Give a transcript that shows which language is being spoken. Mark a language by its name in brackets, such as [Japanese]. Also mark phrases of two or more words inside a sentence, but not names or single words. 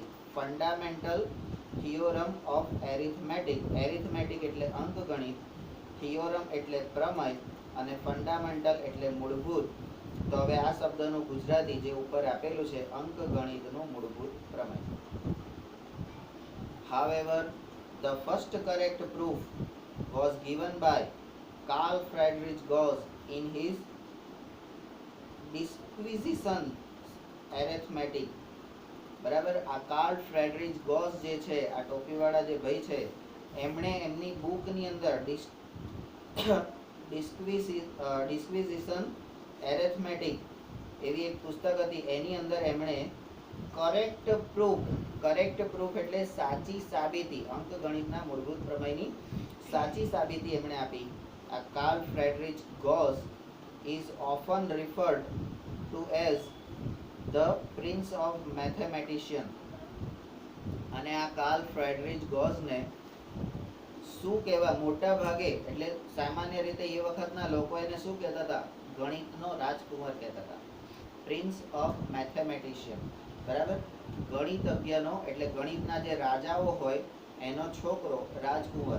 [English] fundamental theorem of arithmetic. [Gujarati] એરિથમેટિક એટલે અંકગણિત, થિયોરમ એટલે પ્રમેય, અને ફંડામેન્ટલ એટલે મૂળભૂત. તો હવે આ શબ્દનું ગુજરાતી જે ઉપર આપેલું છે, અંકગણિતનું મૂળભૂત પ્રમેય. [English] However, the first correct proof was given by Carl Friedrich Gauss in his Disquisition Arithmetic. [Gujarati] બરાબર, આ કાર્લ ફ્રેડરિચ ગોસ જે છે, આ ટોપીવાળા જે ભાઈ છે, એમણે એમની બુકની અંદર ડિસ્ક્વિઝિશન એરેથમેટિક એવી એક પુસ્તક હતી, એની અંદર એમણે [English] correct proof [Gujarati] એટલે સાચી સાબિતી, અંકગણિતના મૂળભૂત પ્રમેયની સાચી સાબિતી એમણે આપી. [English] આ કાર્લ ફ્રેડરિચ ગોસ is often referred to as the prince of mathematician. [Gujarati] અને આ કાર્લ ફ્રેડરિચ ગોસને શું કહેવા, મોટા ભાગે એટલે સામાન્ય રીતે એ વખતના લોકો એને શું કહેતા હતા? ગણિતનો રાજકુમાર કહેતા હતા, [English] prince of mathematician. [Gujarati] બરાબર, ગણિતજ્ઞનો એટલે ગણિતના જે રાજાઓ હોય એનો છોકરો, રાજકુમાર.